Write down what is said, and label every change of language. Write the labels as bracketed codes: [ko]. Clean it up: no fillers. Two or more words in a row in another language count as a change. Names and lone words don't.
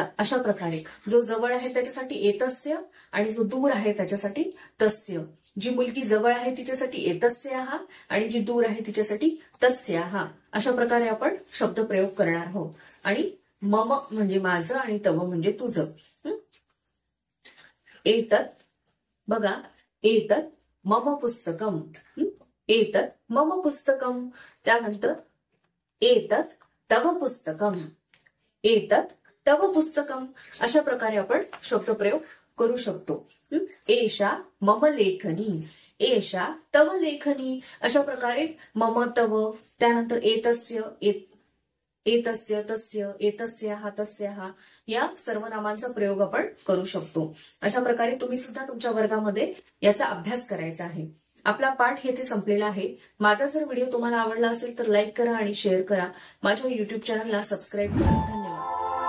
[mr] अशा प्रकारे जो जवळ आहे त्याच्यासाठी एतस्य आणि जो दूर आहे त्याच्यासाठी तस्य. जी मुलगी जवळ आहे तिच्यासाठी एतस्याः आणि जी दूर आहे तिच्यासाठी तस्याः. अशा प्रकारे आपण शब्दप्रयोग करणार आहोत. आणि मम म्हणजे माझं आणि तव म्हणजे तुझं. [sa] एतत्, बघा, एतत् मम पुस्तकम, एतत् मम पुस्तकम. त्यानंतर एतत् तव पुस्तकम, एतत् तव पुस्तकम. [mr] अशा प्रकारे आपण शब्दप्रयोग करू शकतो. [sa] एषा मम लेखनी, एषा तव लेखनी. [mr] अशा प्रकारे [sa] मम, तव, [mr] त्यानंतर [sa] एतस्य, एतस्य, तस्य, एतस्याः, तस्याः [mr] या सर्व नामांचा प्रयोग आपण करू शकतो. अशा प्रकारे तुम्ही सुद्धा तुमच्या वर्गामध्ये याचा अभ्यास करायचा आहे. आपला पाठ येथे संपलेला आहे. माझा जर व्हिडिओ तुम्हाला आवडला असेल तर लाईक करा आणि शेअर करा. माझ्या युट्यूब चॅनलला सबस्क्राईब करा. धन्यवाद.